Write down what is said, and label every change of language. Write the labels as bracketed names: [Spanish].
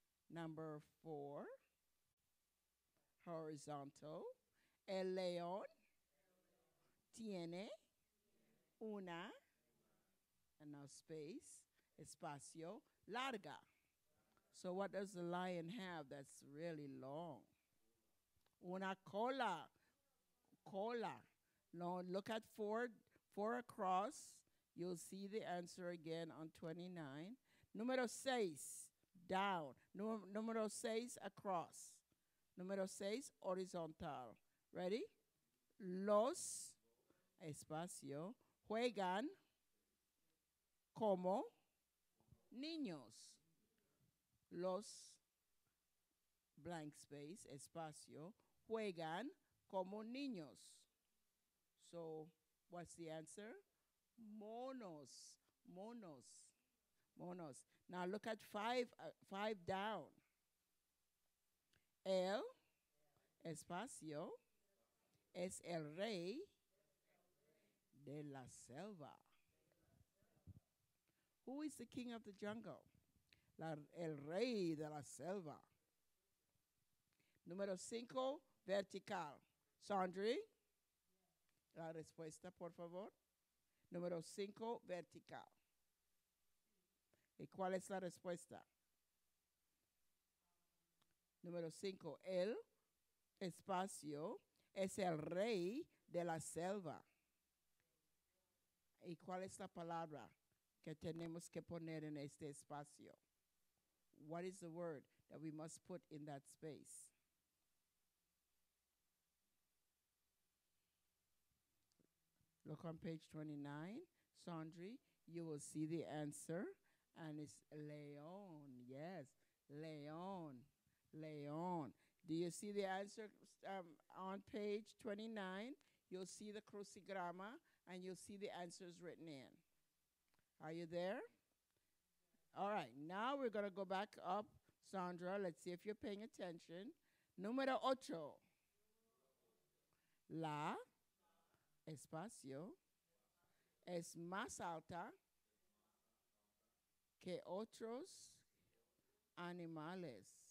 [English] Number 4. Horizontal. [Spanish] El león tiene una, [English] and now space, [Spanish] espacio, larga. [English] So what does the lion have that's really long? [Spanish] Una cola. Cola. [English] No, look at 4 across. You'll see the answer again on 29. [Spanish] Número 6, down. Número 6, across. Número 6, horizontal. Ready? Los, espacio, juegan como niños. Los, [English] blank space, [Spanish] espacio, juegan como niños. [English] So, what's the answer? [Spanish] Monos. Monos. Monos. [English] Now look at 5 down. [Spanish] El espacio es el rey de la selva. [English] Who is the king of the jungle? [Spanish] El rey de la selva. Número 5, vertical. Sandri, la respuesta, por favor. Número 5, vertical. ¿Y cuál es la respuesta? Número 5, el espacio es el rey de la selva. ¿Y cuál es la palabra que tenemos que poner en este espacio? [English] What is the word that we must put in that space? Look on page 29. Sandri, you will see the answer. And it's león. Yes, león. León. Do you see the answer on page 29? You'll see the crucigrama and you'll see the answers written in. Are you there? All right, now we're going to go back up. Sandra, let's see if you're paying attention. [Spanish] Número 8. La, espacio, es más alta que otros animales.